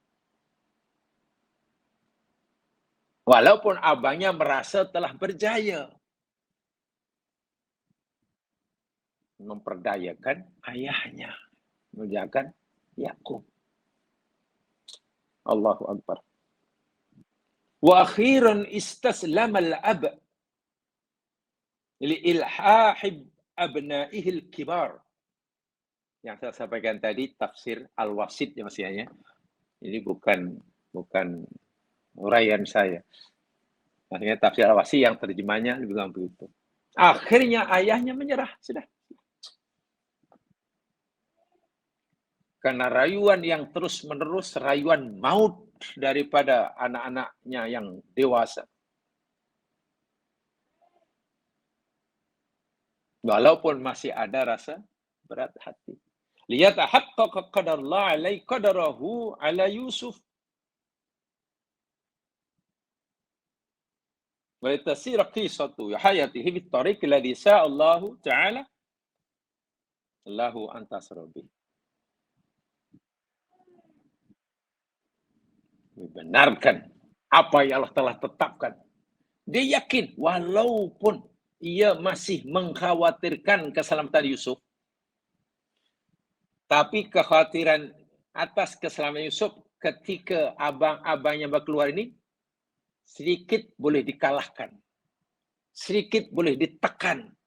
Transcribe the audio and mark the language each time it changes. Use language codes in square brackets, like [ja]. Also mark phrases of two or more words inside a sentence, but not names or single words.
[id] Walaupun abangnya merasa telah berjaya memperdayakan ayahnya, menjaga Yakub. [ar] الله أكبر. وأخيرا استسلم الأب لإلحاح أبنائه الكبار. [id] Yang saya sampaikan tadi tafsir Al-Wasit ya maksudnya. Ini bukan uraian saya. Maksudnya tafsir Al-Wasit yang terjemahnya lebih gampang begitu. Akhirnya ayahnya menyerah, sudah. Karena rayuan yang terus-menerus, rayuan maut daripada anak-anaknya yang dewasa. Walaupun masih ada rasa berat hati. [ar] ليتحقق قدر الله الذي قدره على يوسف. ولتسير قصة حياته بالطريق الذي شاء الله تعالى له أن تسير به. [id] Membenarkan apa yang Allah telah tetapkan. Dia yakin walaupun ia masih mengkhawatirkan keselamatan Yusuf, tapi kekhawatiran atas keselamatan Yusuf ketika abang-abangnya keluar ini sedikit boleh dikalahkan, sedikit boleh ditekan